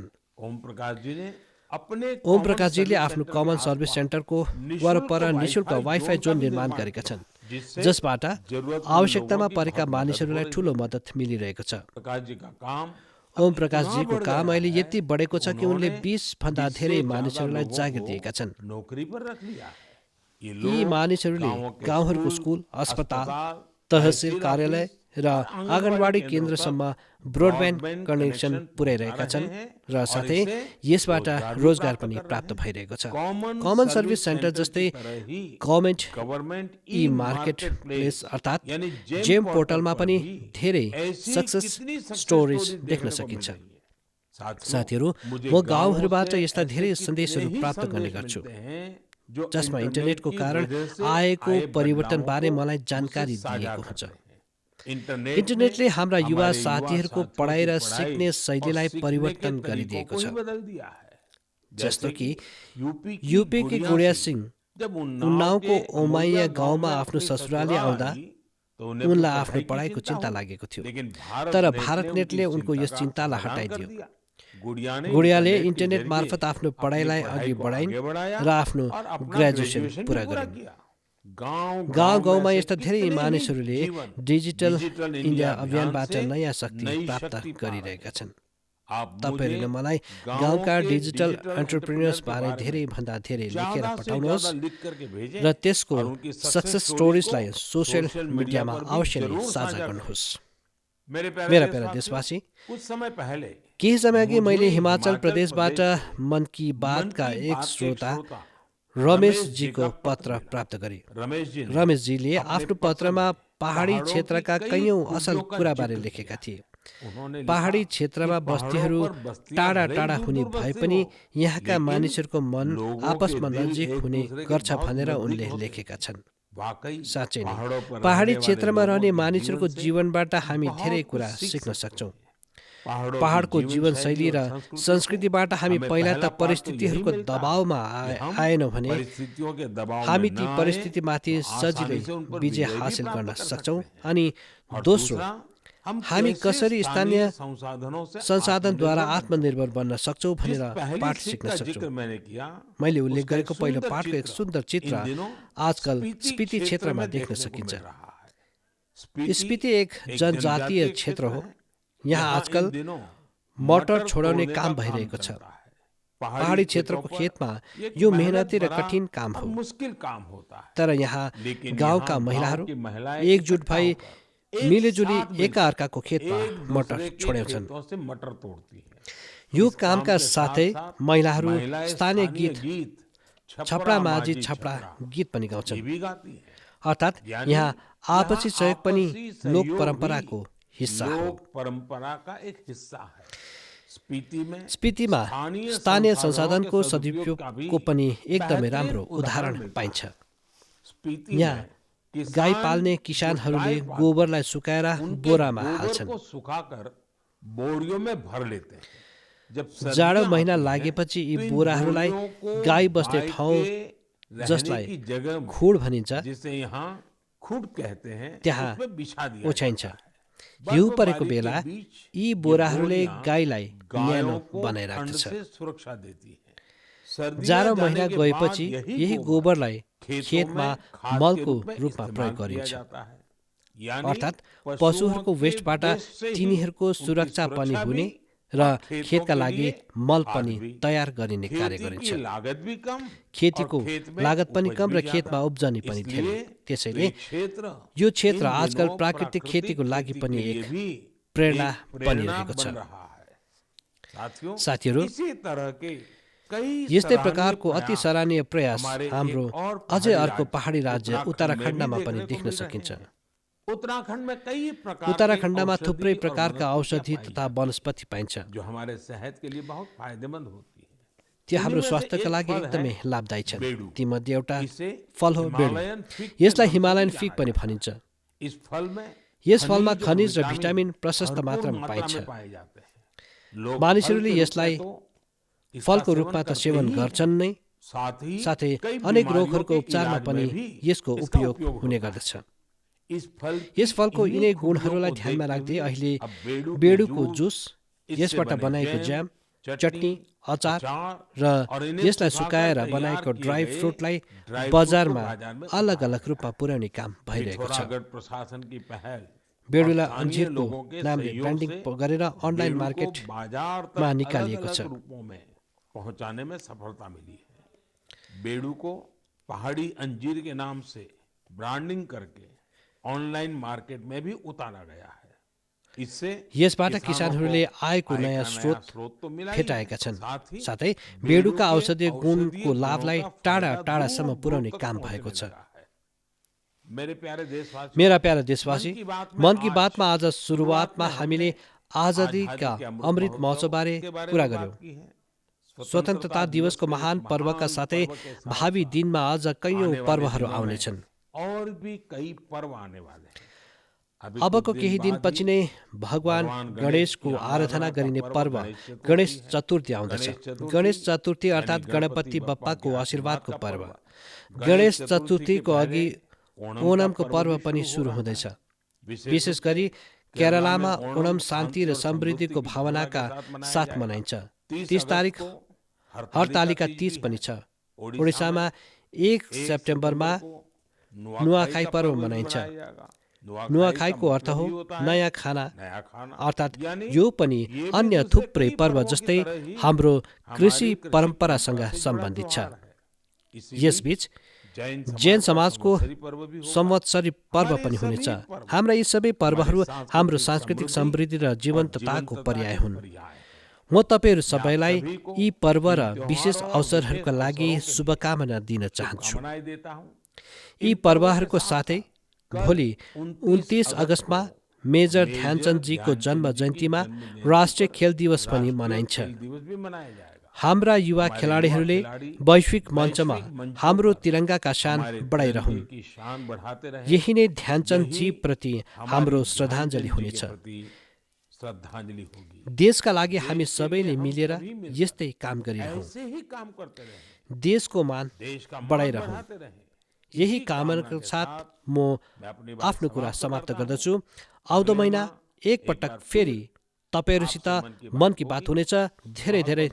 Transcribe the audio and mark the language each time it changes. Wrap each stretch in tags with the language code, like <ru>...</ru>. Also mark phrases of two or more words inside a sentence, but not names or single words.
<hi>ओम प्रकाश जी ने अपने</hi> <ne>ओम प्रकाशजीले आफ्नो कमन सर्भिस सेन्टरको वरपर निशुल्क वाइफाई जोन निर्माण गरेका छन्, जसबाट आवश्यकतामा परेका मानिसहरूलाई ठूलो मद्दत मिलिरहेको छ।</ne> <hi>प्रकाश जी का काम</hi> <ne>ओम प्रकाशजीको काम अहिले यति बढेको छ कि उनले 20 भन्दा धेरै मानिसहरूलाई जागिर दिएका छन्।</ne> <hi>नौकरी पर रख लिया है।</hi> <ne>यी मानिसहरूले गाउँहरूको स्कुल, अस्पताल, तहसिल कार्यालय र आँगनवाडी केन्द्रसम्म ब्रोडब्यान्ड कनेक्सन पुर्याइरहेका छन् र साथै यसबाट रोजगार पनि प्राप्त भइरहेको छ। कमन सर्भिस सेन्टर जस्तै</ne> <en>government e market place</en> <ne>अर्थात् जेम पोर्टलमा पनि धेरै</ne> <en>success stories</en> <ne>देख्न सकिन्छ। साथीहरू, म गाउँहरूबाट यस्ता धेरै सन्देशहरू प्राप्त गर्ने गर्छु, जसमा इन्टरनेटको कारण आएको परिवर्तनबारे मलाई जानकारी दिएको हुन्छ। इन्टरनेटले हाम्रा युवा</ne> <hi>हमारे</hi> <ne>साथीहरूको</ne> <hi>साथियों</hi> <ne>पढाइ</ne> <hi>की</hi> <ne>र</ne> <hi>पढ़ाई</hi> <ne>सिक्ने</ne> <hi>और</hi> <ne>शैलीलाई</ne> <hi>सीखने के</hi> <ne>परिवर्तन</ne> <hi>तरीकों</hi> <ne>गरिदिएको</ne> <hi>को</hi> <ne>छ।</ne> <hi>ही बदल दिया है।</hi> <ne>जस्तो</ne> <hi>जैसे कि यूपी की</hi> <ne>युपीकी</ne> <hi>गुड़िया</hi> <ne>गुडिया</ne> <hi>सिंह</hi> <ne>सिंह</ne> <hi>जब</hi> <ne>उन्नावको</ne> <hi>के</hi> <ne>ओमाइया</ne> <hi>अमोइया गांव</hi> <ne>गाउँमा</ne> <hi>में</hi> <ne>आफ्नो</ne> <hi>अपनी</hi> <ne>ससुराली</ne> <hi>ससुराल</hi> <ne>आउँदा</ne> <hi>आई तो उन्हें अपनी</hi> <ne>उनलाई आफ्नो</ne> <hi>पढ़ाई की</hi> <ne>पढाइको</ne> <hi>चिंता</hi> <ne>चिन्ता</ne> <hi>हुई,</hi> <ne>लागेको थियो।</ne> <hi>लेकिन</hi> <ne>तर</ne> <hi>भारत नेट ने</hi> <ne>भारतनेटले</ne> <hi>उनकी</hi> <ne>उनको</ne> <hi>चिंता</hi> <ne>यस</ne> <hi>का</hi> <ne>चिन्तालाई</ne> <hi>समाधान कर</hi> <ne>हटाइदियो।</ne> <hi>दिया। गुड़िया ने</hi> <ne>गुडियाले</ne> <hi>इंटरनेट के</hi> <ne>इन्टरनेट</ne> <hi>जरिए</hi> <ne>मार्फत आफ्नो</ne> <hi>अपनी</hi> <ne>पढाइलाई</ne> <hi>पढ़ाई</hi> <ne>अघि</ne> <hi>को</hi> <ne>बढाइन्</ne> <hi>आगे बढ़ाया</hi> <ne>र आफ्नो</ne> <hi>और अपना</hi> <ne>ग्रेजुएसन</ne> <hi>ग्रेजुएशन भी</hi> <ne>पुरा</ne> <hi>पूरा</hi> <ne>गरिन्।</ne> <hi>किया। गांव</hi> <ne>गाउँ</ne> <hi>गांव में</hi> <ne>गाउँमा</ne> <hi>से</hi> <ne>यस्ता धेरै</ne> <hi>कितने ही</hi> <ne>मानिसहरूले जीवन</ne> <hi>डिजिटल</hi> <ne>डिजिटल इन्डिया</ne> <hi>इंडिया अभियान</hi> <ne>अभियानबाट</ne> <hi>से</hi> <ne>नयाँ शक्ति</ne> <hi>नई</hi> <ne>प्राप्त</ne> <hi>शक्ति पा रहे</hi> <ne>गरिरहेका</ne> <hi>हैं।</hi> <ne>छन्।</ne> <hi>आप मुझे</hi> <ne>तपाईँहरूले मलाई</ne> <hi>गांवों</hi> <ne>गाउँका</ne> <hi>के डिजिटल</hi> <ne>डिजिटल एन्टरप्रेन्योर्स</ne> <hi>एंटरप्रेन्योर के</hi> <ne>बारे</ne> <hi>बारे में</hi> <ne>धेरैभन्दा धेरै लेखेर</ne> <hi>ज्यादा से</hi> <ne>पठाउनुहोस्</ne> <hi>ज्यादा लिख करके भेजें</hi> <ne>र त्यसको</ne> <hi>और उनकी</hi> <ne>सक्सेस</ne> <en>success stories</en> <hi>को</hi> <ne>स्टोरिजलाई सोसियल</ne> <en>social media</en> <ne>मिडियामा</ne> <hi>पर भी</hi> <ne>अवश्य नै</ne> <hi>जरूर</hi> <ne>साझा</ne> <hi>साझा करें।</hi> <ne>गर्नुहोस्।</ne> <hi>मेरे</hi> <ne>मेरा</ne> <hi>प्यारे</hi> <ne>प्यारा</ne> <hi>देशवासियों,</hi> <ne>देशवासी,</ne> <hi>कुछ समय पहले</hi> <ne>केही समय अघि मैले</ne> <hi>मुझे हिमाचल</hi> <ne>हिमाचल प्रदेशबाट</ne> <hi>प्रदेश से मन की</hi> <ne>मन बातका</ne> <hi>की एक बात के एक श्रोता</hi> <ne>श्रोता रमेशजीको</ne> <hi>का पत्र मिला।</hi> <ne>प्राप्त गरे।</ne> <hi>रमेशजी ने</hi> <ne>रमेशजीले</ne> <hi>अपने</hi> <ne>आफ्नो</ne> <hi>पत्र</hi> <ne>पत्रमा</ne> <hi>में</hi> <ne>पहाडी</ne> <hi>पहाड़ों की</hi> <ne>क्षेत्रका</ne> <hi>कई</hi> <ne>कैयौँ असल</ne> <hi>खूबियों का</hi> <ne>कुराबारे</ne> <hi>जिक्र</hi> <ne>लेखेका</ne> <hi>किया।</hi> <ne>थिए।</ne> <hi>उन्होंने</hi> <ne>पहाडी</ne> <hi>लिखा</hi> <ne>क्षेत्रमा</ne> <hi>कि पहाड़ों</hi> <ne>बस्तीहरू</ne> <hi>पर बस्तियां</hi> <ne>टाढा</ne> <hi>भले ही</hi> <ne>टाढा हुने</ne> <hi>दूर-दूर</hi> <ne>भए</ne> <hi>बसती</hi> <ne>पनि हो, यहाँका</ne> <hi>लेकिन</hi> <ne>मानिसहरूको मन</ne> <hi>लोगों</hi> <ne>आपसमा</ne> <hi>के दिल</hi> <ne>नजिक</ne> <hi>एक</hi> <ne>हुने</ne> <hi>दूसरे के</hi> <ne>गर्छ</ne> <hi>बहुत</hi> <ne>भनेर</ne> <hi>नजदीक</hi> <ne>उनले</ne> <hi>होते</hi> <ne>लेखेका</ne> <hi>हैं।</hi> <ne>छन्।</ne> <hi>वाकई</hi> <ne>साँच्चै नै</ne> <hi>पहाड़ों पर</hi> <ne>पहाडी</ne> <hi>रहने वाले</hi> <ne>क्षेत्रमा</ne> <hi>लोगों</hi> <ne>रहने</ne> <hi>के</hi> <ne>मानिसहरूको</ne> <hi>जीवन से</hi> <ne>जीवनबाट हामी</ne> <hi>बहुत</hi> <ne>धेरै</ne> <hi>कुछ</hi> <ne>कुरा</ne> <hi>सीख</hi> <ne>सिक्न</ne> <hi>सकते</hi> <ne>सक्छौँ।</ne> <hi>हैं। पहाड़ों की</hi> <ne>पहाडको</ne> <hi>जीवन</hi> <ne>जीवनशैली</ne> <hi>शैली</hi> <ne>र</ne> <hi>और संस्कृति से</hi> <ne>संस्कृतिबाट हामी</ne> <hi>हमें</hi> <ne>पहिला</ne> <hi>पहला</hi> <ne>त</ne> <hi>पाठ तो यही</hi> <ne>परिस्थितिहरूको</ne> <hi>मिलता है</hi> <ne>दबावमा</ne> <hi>कि हम</hi> <ne>आएनौँ भने</ne> <hi>परिस्थितियों के दबाव में</hi> <ne>हामी</ne> <hi>न</hi> <ne>ती</ne> <hi>आए</hi> <ne>परिस्थितिमाथि</ne> <hi>तो</hi> <ne>सजिलै</ne> <hi>आसानी से उन पर</hi> <ne>विजय</ne> <hi>विजय भी</hi> <ne>हासिल गर्न</ne> <hi>प्राप्त कर</hi> <ne>सक्छौँ।</ne> <hi>सकते हैं।</hi> <ne>अनि</ne> <hi>और</hi> <ne>दोस्रो,</ne> <hi>दूसरा, हम</hi> <ne>हामी</ne> <hi>कैसे</hi> <ne>कसरी स्थानीय</ne> <hi>स्थानीय संसाधनों से</hi> <ne>संसाधनद्वारा</ne> <hi>आत्मनिर्भर बन सकते</hi> <ne>आत्मनिर्भर बन्न सक्छौँ</ne> <hi>हैं। जिस</hi> <ne>भनेर</ne> <hi>पहली</hi> <ne>पाठ</ne> <hi>सीख</hi> <ne>सिक्न</ne> <hi>का</hi> <ne>सक्छौँ।</ne> <hi>जिक्र मैंने किया,</hi> <ne>मैले उल्लेख</ne> <hi>उसका एक</hi> <ne>गरेको पहिलो</ne> <hi>सुंदर</hi> <ne>पाठको एक</ne> <hi>चित्र</hi> <ne>सुन्दर चित्र</ne> <hi>इन दिनों</hi> <ne>आजकल</ne> <hi>स्पीति</hi> <ne>स्पिति</ne> <hi>क्षेत्र</hi> <ne>क्षेत्रमा</ne> <hi>में</hi> <ne>देख्न</ne> <hi>देखने को</hi> <ne>सकिन्छ।</ne> <hi>मिल रहा है।</hi> <ne>स्पिति एक जनजातीय क्षेत्र हो।</ne> <hi>है।</hi> <ne>यहाँ</ne> <hi>इन</hi> <ne>आजकल</ne> <hi>दिनों</hi> <ne>मटर छोडाउने</ne> <hi>तोड़ने</hi> <ne>काम</ne> <hi>का</hi> <ne>भइरहेको छ।</ne> <hi>चलता है।</hi> <ne>पहाडी क्षेत्रको खेतमा यो मेहनती र कठिन काम हो।</ne> <hi>मुश्किल काम होता है।</hi> <ne>तर यहाँ</ne> <hi>लेकिन</hi> <ne>गाउँका</ne> <hi>यहाँ</hi> <ne>महिलाहरू</ne> <hi>गाँव की महिलाएं</hi> <ne>एकजुट</ne> <hi>इकट्ठा</hi> <ne>भई</ne> <hi>होकर एक</hi> <ne>मिलिजुली</ne> <hi>साथ मिलकर</hi> <ne>एकाअर्काको खेतमा</ne> <hi>एक</hi> <ne>मटर</ne> <hi>दूसरे के</hi> <ne>छोड्याउँछन्।</ne> <hi>खेतों से मटर तोड़ती है।</hi> <ne>यो</ne> <hi>इस काम</hi> <ne>कामका</ne> <hi>के</hi> <ne>साथै</ne> <hi>साथ-साथ</hi> <ne>महिलाहरू</ne> <hi>महिलाएं</hi> <ne>स्थानीय</ne> <hi>स्थानीय</hi> <ne>गीत</ne> <hi>गीत</hi> <ne>छपडा माझी</ne> <hi>माझी</hi> <ne>छपडा</ne> <hi>छपडा</hi> <ne>गीत पनि</ne> <hi>ये</hi> <ne>गाउँछन्।</ne> <hi>भी गाती है।</hi> <ne>अर्थात्</ne> <hi>यानी</hi> <ne>यहाँ आपसी सहयोग पनि</ne> <hi>आपसी</hi> <ne>लोक</ne> <hi>सहयोग</hi> <ne>परम्पराको</ne> <hi>भी</hi> <ne>हिस्सा हो।</ne> <hi>लोक परंपरा का एक हिस्सा है।</hi> <ne>स्पितिमा स्थानीय संसाधनको सदुपयोगको पनि एकदमै राम्रो उदाहरण पाइन्छ। यहाँ गाई पाल्ने किसानहरूले गोबरलाई सुकाएर बोरामा हाल्छन्।</ne> <hi>सुखाकर बोरियों में भर लेते हैं। जब</hi> <ne>जाडो महिना लागेपछि यी बोराहरूलाई गाई बस्ने ठाउँ जसलाई</ne> <hi>जगह</hi> <ne>खुड भनिन्छ</ne> <hi>जिसे यहाँ खुड कहते हैं</hi> <ne>त्यहाँ</ne> <hi>उसमें बिछा दिया</hi> <ne>ओछ्याइन्छ।</ne> <hi>जाता है।</hi> <ne>हिउँ</ne> <hi>बर्फबारी</hi> <ne>परेको</ne> <hi>के</hi> <ne>बेला</ne> <hi>बीच</hi> <ne>यी</ne> <hi>ये</hi> <ne>बोराहरूले</ne> <hi>बोरियां</hi> <ne>गाईलाई न्यानो</ne> <hi>गायों को ठंड</hi> <ne>बनाइराख्दछ।</ne> <hi>से सुरक्षा देती है। सर्दियां</hi> <ne>जाडो</ne> <hi>जाने</hi> <ne>महिना</ne> <hi>के</hi> <ne>गएपछि</ne> <hi>बाद</hi> <ne>यही गोबरलाई</ne> <hi>खेतों</hi> <ne>खेतमा</ne> <hi>में खाद के</hi> <ne>मलको</ne> <hi>रूप में</hi> <ne>रूपमा</ne> <hi>इस्तेमाल</hi> <ne>प्रयोग</ne> <hi>किया</hi> <ne>गरिन्छ।</ne> <hi>जाता है। यानी</hi> <ne>अर्थात्</ne> <hi>पशुओं</hi> <ne>पशुहरूको</ne> <hi>के</hi> <ne>वेस्टबाट</ne> <hi>वेस्ट से ही</hi> <ne>तिनीहरूको</ne> <hi>उनकी</hi> <ne>सुरक्षा पनि</ne> <hi>सुरक्षा</hi> <ne>हुने</ne> <hi>भी</hi> <ne>र</ne> <hi>और खेतों</hi> <ne>खेतका</ne> <hi>के</hi> <ne>लागि</ne> <hi>लिए</hi> <ne>मल</ne> <hi>खाद</hi> <ne>पनि</ne> <hi>भी।</hi> <ne>तयार गरिने कार्य</ne> <hi>खेती</hi> <ne>गरिन्छ।</ne> <hi>की लागत भी कम</hi> <ne>खेतीको</ne> <hi>और खेत में</hi> <ne>लागत पनि</ne> <hi>उपज</hi> <ne>कम</ne> <hi>भी</hi> <ne>र</ne> <hi>ज्यादा।</hi> <ne>खेतमा उब्जनी पनि धेरै।</ne> <hi>इसलिए</hi> <ne>त्यसैले</ne> <hi>ये क्षेत्र</hi> <ne>यो क्षेत्र</ne> <hi>इन</hi> <ne>आजकल</ne> <hi>दिनों</hi> <ne>प्राकृतिक खेतीको लागि</ne> <hi>खेती</hi> <ne>पनि</ne> <hi>के लिए</hi> <ne>एक</ne> <hi>भी</hi> <ne>प्रेरणा</ne> <hi>एक प्रेरणा</hi> <ne>बनिरहेको छ।</ne> <hi>बन रहा है।</hi> <ne>साथीहरू,</ne> <hi>इसी तरह के कई</hi> <ne>यस्तै सराहनीय प्रकारको अति प्रयास</ne> <hi>सराहनीय प्रयास हमारे</hi> <ne>हाम्रो</ne> <hi>एक और</hi> <ne>अझै</ne> <hi>पहाड़ी</hi> <ne>अर्को</ne> <hi>राज्य</hi> <ne>पहाडी राज्य उत्तराखण्डमा पनि</ne> <hi>देखने को</hi> <ne>देख्न</ne> <hi>मिल रहे</hi> <ne>सकिन्छ।</ne> <hi>हैं। उत्तराखंड में कई प्रकार</hi> <ne>उत्तराखण्डमा</ne> <hi>के</hi> <ne>थुप्रै</ne> <hi>औषधि और</hi> <ne>प्रकारका</ne> <hi>वनस्पतियां</hi> <ne>औषधि</ne> <hi>पाई</hi> <ne>तथा</ne> <hi>जाती हैं,</hi> <ne>वनस्पति पाइन्छ।</ne> <hi>जो हमारे सेहत के लिए बहुत फायदेमंद होती है।</hi> <ne>त्यो हाम्रो</ne> <hi>उन्हीं में से</hi> <ne>स्वास्थ्यका</ne> <hi>एक</hi> <ne>लागि</ne> <hi>फल</hi> <ne>एकदमै</ne> <hi>है</hi> <ne>लाभदायी छन्।</ne> <hi>बेडू।</hi> <ne>तीमध्ये एउटा</ne> <hi>इसे</hi> <ne>फल हो बेडु।</ne> <en>Himalayan fig</en> <hi>के</hi> <ne>यसलाई</ne> <hi>नाम से</hi> <ne>हिमालयन</ne> <hi>भी</hi> <ne>फिग</ne> <hi>जाना</hi> <ne>पनि</ne> <hi>जाता है।</hi> <ne>भनिन्छ।</ne> <hi>इस फल में</hi> <ne>यस फलमा</ne> <hi>खनिज और</hi> <ne>खनिज र भिटामिन प्रशस्त</ne> <hi>भरपूर</hi> <ne>मात्रामा</ne> <hi>मात्रा</hi> <ne>पाइन्छ।</ne> <hi>में पाए जाते हैं। लोग</hi> <ne>मानिसहरूले</ne> <hi>फल के रूप में</hi> <ne>यसलाई</ne> <hi>तो इसका</hi> <ne>फलको</ne> <hi>सेवन</hi> <ne>रूपमा त</ne> <hi>करते</hi> <ne>सेवन</ne> <hi>ही हैं,</hi> <ne>गर्छन् नै, साथै साथै</ne> <hi>कई</hi> <ne>अनेक</ne> <hi>बीमारियों</hi> <ne>रोगहरूको</ne> <hi>के</hi> <ne>उपचारमा</ne> <hi>इलाज</hi> <ne>पनि</ne> <hi>में भी</hi> <ne>यसको</ne> <hi>इसका उपयोग</hi> <ne>उपयोग हुने</ne> <hi>होता है।</hi> <ne>गर्दछ। यस फलको यिनै गुणहरूलाई ध्यानमा राख्दै अहिले बेडुको जुस, यसबाट बनाएको ज्याम, चटनी, अचार र यसलाई सुकाएर बनाएको ड्राई फ्रुटलाई बजारमा अलग अलग रूपमा पुर्याउने काम भइरहेको छ।</ne> <hi>प्रशासन की पहल</hi> <ne>बेडुलाई अन्जिरको नामले ब्रान्डिङ गरेर</ne> <en>online market</en> <hi>बाजार तक</hi> <ne>निकालिएको छ।</ne> <hi>अलग-अलग रूपों में पहुंचाने में सफलता मिली है। बेडू को पहाड़ी अंजीर के नाम से ब्रांडिंग करके</hi> <en>online market</en> <hi>में भी उतारा गया है। इससे</hi> <ne>यसबाट किसानहरूले आयको नयाँ स्रोत</ne> <hi>तो मिला ही</hi> <ne>फेटाएका</ne> <hi>है।</hi> <ne>छन्।</ne> <hi>साथ ही</hi> <ne>साथै</ne> <hi>बेडू</hi> <ne>बेडुका</ne> <hi>के</hi> <ne>औषधीय गुणको</ne> <hi>औषधीय</hi> <ne>लाभलाई</ne> <hi>गुणों का</hi> <ne>टाढा</ne> <hi>फायदा</hi> <ne>टाढासम्म</ne> <hi>दूर-दूर</hi> <ne>पुर्याउने</ne> <hi>तक</hi> <ne>काम</ne> <hi>पहुंचने</hi> <ne>भएको छ।</ne> <hi>लगा है। मेरे प्यारे देशवासियों,</hi> <ne>मेरा प्यारा देशवासी, मन की</ne> <hi>आज</hi> <ne>बातमा आज सुरुवातमा</ne> <hi>में</hi> <ne>हामीले आजादीका अमृत महोत्सवबारे कुरा गर्यौं। स्वतन्त्रता दिवसको महान पर्वका साथै भावी दिनमा अझ कैयौं पर्वहरू आउनेछन्।</ne> <hi>और भी कई पर्व आने वाले हैं। अभी</hi> <ne>अबको</ne> <hi>कुछ</hi> <ne>केही</ne> <hi>दिन</hi> <ne>दिनपछि</ne> <hi>बाद</hi> <ne>नै</ne> <hi>ही भगवान</hi> <ne>भगवान गणेशको</ne> <hi>की</hi> <ne>आराधना</ne> <hi>आराधना का</hi> <ne>गरिने पर्व</ne> <hi>गणेश</hi> <ne>गणेश</ne> <hi>चतुर्थी है।</hi> <ne>चतुर्थी आउँदछ।</ne> <hi>गणेश चतुर्थी</hi> <ne>गणेश चतुर्थी</ne> <hi>यानी</hi> <ne>अर्थात् गणपति</ne> <hi>बप्पा के</hi> <ne>बप्पाको</ne> <hi>आशीर्वाद</hi> <ne>आशीर्वादको</ne> <hi>का पर्व।</hi> <ne>पर्व।</ne> <hi>गणेश चतुर्थी के</hi> <ne>चतुर्थीको</ne> <hi>पहले</hi> <ne>अघि</ne> <hi>ओणम का</hi> <ne>ओणमको पर्व</ne> <hi>भी</hi> <ne>पनि</ne> <hi>हो</hi> <ne>सुरु</ne> <hi>रहा</hi> <ne>हुँदैछ।</ne> <hi>है। विशेष</hi> <ne>विशेष</ne> <hi>रूप</hi> <ne>गरी</ne> <hi>से केरला में</hi> <ne>केरलामा ओणम शान्ति र</ne> <hi>और समृद्धि</hi> <ne>समृद्धिको</ne> <hi>की भावना</hi> <ne>भावनाका</ne> <hi>के साथ मनाया</hi> <ne>साथ</ne> <hi>जाएगा।</hi> <ne>मनाइन्छ।</ne> <hi>30</hi> <ne>30</ne> <hi>अगस्त</hi> <ne>तारिक</ne> <hi>को हरतालिका तीज</hi> <ne>तीज</ne> <hi>भी</hi> <ne>पनि</ne> <hi>है।</hi> <ne>छ।</ne> <hi>ओडिशा</hi> <ne>उडिसामा</ne> <hi>में 1</hi> <ne>1 सेप्टेम्बरमा</ne> <hi>सितंबर को नुवाखाई का</hi> <ne>पर्व</ne> <hi>पर्व भी</hi> <ne>मनाइन्छ।</ne> <hi>मनाया जाएगा। नुआखाई का</hi> <ne>नुवाखाईको अर्थ</ne> <hi>मतलब</hi> <ne>हो</ne> <hi>ही होता है</hi> <ne>नयाँ खाना,</ne> <hi>नया खाना।</hi> <ne>अर्थात्</ne> <hi>यानी</hi> <ne>यो पनि</ne> <hi>ये भी</hi> <ne>अन्य</ne> <hi>दूसरे</hi> <ne>थुप्रै</ne> <hi>कई</hi> <ne>पर्व</ne> <hi>पर्वों की</hi> <ne>जस्तै</ne> <hi>तरह ही</hi> <ne>हाम्रो कृषि</ne> <hi>हमारी</hi> <ne>परम्परासँग</ne> <hi>से जुड़ा</hi> <ne>सम्बन्धित छ।</ne> <hi>त्योहार है। इसी बीच</hi> <ne>यसबीच</ne> <hi>जैन</hi> <ne>जैन</ne> <hi>समाज का</hi> <ne>समाजको</ne> <hi>संवत्सरी पर्व भी होगा।</hi> <ne>संवत्सरी पर्व</ne> <hi>हमारे</hi> <ne>पनि</ne> <hi>ये</hi> <ne>हुनेछ।</ne> <hi>सभी पर्व</hi> <ne>हाम्रा यी सबै पर्वहरू</ne> <hi>हमारे</hi> <ne>हाम्रो</ne> <hi>सांस्कृतिक</hi> <ne>सांस्कृतिक</ne> <hi>समृद्धि</hi> <ne>समृद्धि र</ne> <hi>और</hi> <ne>जीवन्तताको</ne> <hi>जीवंतता</hi> <ne>पर्याय</ne> <hi>के</hi> <ne>हुन्।</ne> <hi>पर्याय हैं।</hi> <ne>म तपाईँहरू</ne> <hi>मैं आप</hi> <ne>सबैलाई</ne> <hi>सभी को</hi> <ne>यी पर्व</ne> <hi>इन</hi> <ne>र विशेष</ne> <hi>त्योहारों और विशेष</hi> <ne>अवसरहरूका लागि</ne> <hi>अवसरों के लिए</hi> <ne>शुभकामना दिन चाहन्छु।</ne> <hi>शुभकामनाएं देता हूं।</hi> <ne>यी</ne> <hi>इन पर्वों के</hi> <ne>पर्वहरूको</ne> <hi>साथ</hi> <ne>साथै</ne> <hi>साथ</hi> <ne>भोलि</ne> <hi>कल</hi> <ne>29 अगस्तमा मेजर ध्यानचन्दजीको जन्म जयन्तीमा राष्ट्रिय खेल दिवस पनि मनाइन्छ।</ne> <hi>खेल दिवस भी मनाया जाएगा।</hi> <ne>हाम्रा युवा</ne> <hi>हमारे युवा</hi> <ne>खेलाडीहरूले</ne> <hi>खिलाड़ी</hi> <ne>वैश्विक मञ्चमा</ne> <hi>वैश्विक मंचों</hi> <ne>हाम्रो</ne> <hi>पर</hi> <ne>तिरङ्गाका शान</ne> <hi>हमारे</hi> <ne>बढाइरहन्।</ne> <hi>तिरंगे की शान बढ़ाते रहे।</hi> <ne>यही नै ध्यानचन्दजी</ne> <hi>यही</hi> <ne>प्रति</ne> <hi>हमारी</hi> <ne>हाम्रो</ne> <hi>ध्यानचंद</hi> <ne>श्रद्धाञ्जली</ne> <hi>जी के</hi> <ne>हुनेछ।</ne> <hi>प्रति श्रद्धांजलि होगी।</hi> <ne>देशका लागि हामी</ne> <hi>देश के</hi> <ne>सबैले</ne> <hi>लिए हम</hi> <ne>मिलेर</ne> <hi>सभी मिलकर</hi> <ne>यस्तै काम गरिरहौँ।</ne> <hi>ऐसे ही काम करते रहे।</hi> <ne>देशको मान</ne> <hi>देश का मान</hi> <ne>बढाइरहौँ।</ne> <hi>बढ़ाते रहे।</hi> <ne>यही</ne> <hi>इसी</hi> <ne>कामनाका</ne> <hi>के</hi> <ne>साथ म</ne> <hi>मैं अपनी बात</hi> <ne>आफ्नो कुरा समाप्त</ne> <hi>करता हूं।</hi> <ne>गर्दछु। आउँदो</ne> <hi>अगले</hi> <ne>महिना</ne> <hi>माह</hi> <ne>एक पटक</ne> <hi>बार</hi> <ne>फेरि</ne> <hi>फिर</hi> <ne>तपाईँहरूसित</ne> <hi>आपसे मन की बात होगी।</hi> <ne>हुनेछ। धेरै धेरै</ne>